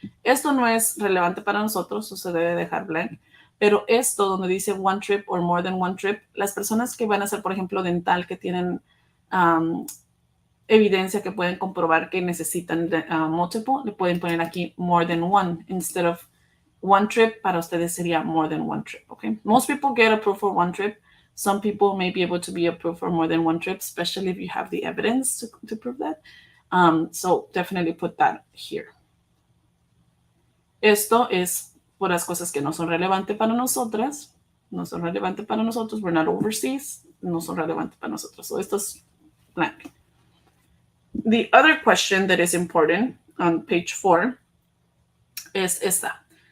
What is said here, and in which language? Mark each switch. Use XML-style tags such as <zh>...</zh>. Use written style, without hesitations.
<es>Esto no es relevante para nosotros, o se debe dejar blank, pero esto donde dice</es> <en>one trip or more than one trip,</en> <es>las personas que van a hacer, por ejemplo, dental, que tienen evidencia que pueden comprobar que necesitan multiple, le pueden poner aquí</es> <en>more than one instead of one trip.</en> <es>Para ustedes sería</es> <en>more than one trip,</en> <es>okay?</es> <en>Most people get approved for one trip. Some people may be able to be approved for more than one trip, especially if you have the evidence to prove that. So definitely put that here.</en> <es>Esto es por las cosas que no son relevantes para nosotras. No son relevantes para nosotros.</es> <en>We're not overseas.</en> <es>No son relevantes para nosotros. So esto es blank.</es> <en>The other question that is important on page 4</en> <es>es esta.</es>